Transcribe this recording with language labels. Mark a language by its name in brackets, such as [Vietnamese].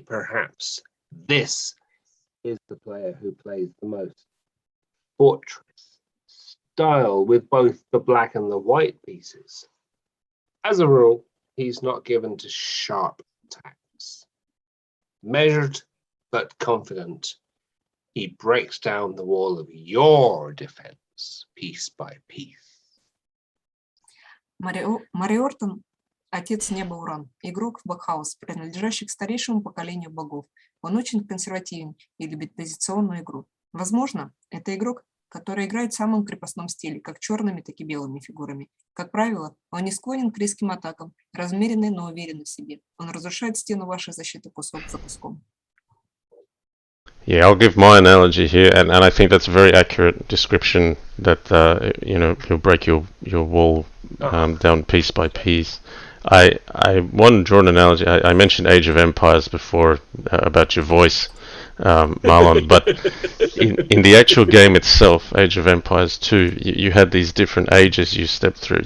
[English] Perhaps this is the player who plays the most fortress style with both the black and the white pieces. As a rule, he's not given to sharp attacks. Measured but confident, he breaks down the wall of your defense piece by piece. [Russian] Мари Ортон Отец неба Уран, игрок в Bughouse, принадлежащий к старейшему поколению богов. Он очень консервативен и любит позиционную игру. Возможно, это игрок, который играет в самом крепостном стиле, как черными, так и белыми фигурами. Как правило, он не склонен к резким атакам, размеренный, но уверен в себе. Он разрушает стену вашей защиты кусок за куском. [English] Yeah, I'll give my analogy here, and I think that's a very accurate description that, you'll break your wall down piece by piece. I want to draw an analogy. I mentioned Age of Empires before about your voice, Marlon, but in the actual game itself, Age of Empires 2, you had these different ages you stepped through.